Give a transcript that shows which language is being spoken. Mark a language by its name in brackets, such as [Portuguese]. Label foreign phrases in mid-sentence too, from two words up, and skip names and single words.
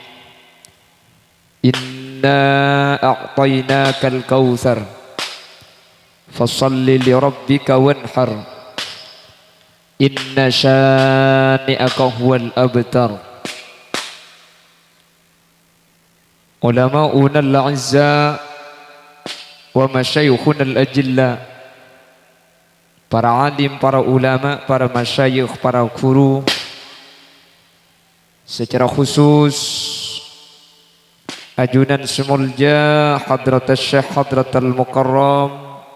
[Arabic] إنا أعطيناك الكوثر فصل لربك وانحر. إن شانئك هو الأبتر. علماؤنا الأعزة ومشايخنا الأجلة, [Indonesian] para alim, para ulama, para masyayikh, para guru, secara khusus [Madurese] ajunan semulja Hadratus Syekh Hadratul Mukarram